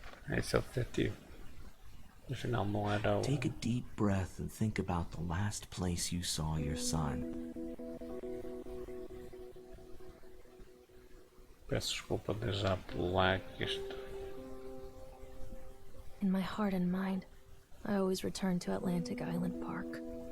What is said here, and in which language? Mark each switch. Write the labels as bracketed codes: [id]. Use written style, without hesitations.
[pt] Esse é o detetive. Afinal não era o... [en] Take a deep breath and think about the last place you saw your son. [pt] Peço desculpa desde já pelo lag que isto... [en] In my heart and mind, I always return to Atlantic Island Park.